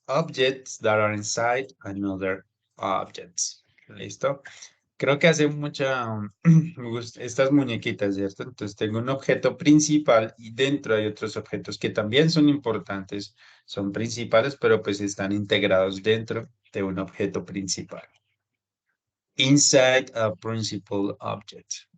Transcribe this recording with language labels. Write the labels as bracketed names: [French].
[English] Objects that are inside another objects. [Spanish] ¿Listo? Creo que hace mucha... me gusta estas muñequitas, ¿cierto? Entonces tengo un objeto principal y dentro hay otros objetos que también son importantes, son principales, pero pues están integrados dentro de un objeto principal. [English] Inside a principal object.